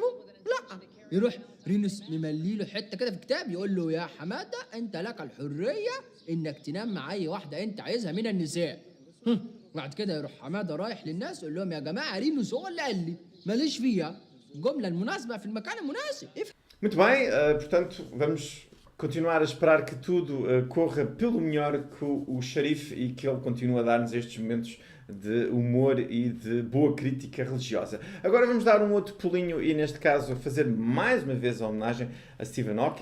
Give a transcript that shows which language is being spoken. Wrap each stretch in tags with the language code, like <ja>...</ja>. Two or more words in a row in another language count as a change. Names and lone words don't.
<ar>لا، يروح رينوس مملي له حته كده في كتاب يقول له يا حماده انت لك الحريه انك تنام مع اي واحده انت عايزها من النساء. بعد كده يروح حماده رايح للناس يقول لهم يا جماعه رينوس هو اللي قال لي ماليش فيها، الجمله المناسبه في المكان المناسب.</ar> <pt>Muito bem, portanto, vamos continuar a esperar que tudo corra pelo melhor com o xerife e que ele continue a dar-nos estes momentos de humor e de boa crítica religiosa. Agora vamos dar um outro pulinho e, neste caso, fazer mais uma vez a homenagem a Stephen Hawking.</pt>